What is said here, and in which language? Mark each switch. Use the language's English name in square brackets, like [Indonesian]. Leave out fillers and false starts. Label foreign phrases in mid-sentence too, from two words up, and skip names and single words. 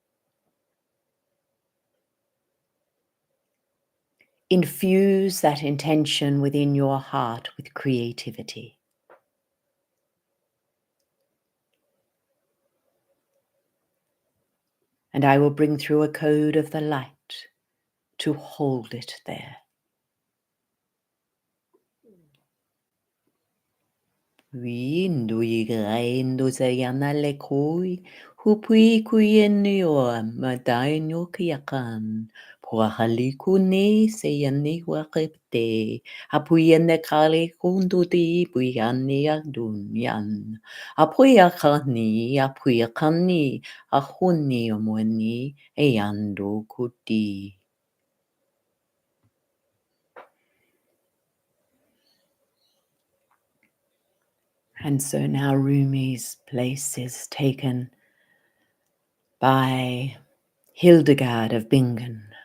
[English] Infuse that intention within your heart with creativity. And I will bring through a code of the light to hold it there. Windui graindo sayana lekoi, hupui kuyenio madaino kiakan, puahaliku ne sayani wakipte, apuyene kale kunduti puyani adunyan, apuyakani, ahuni omweni, eyando kuti. And so now Rumi's place is taken by Hildegard of Bingen.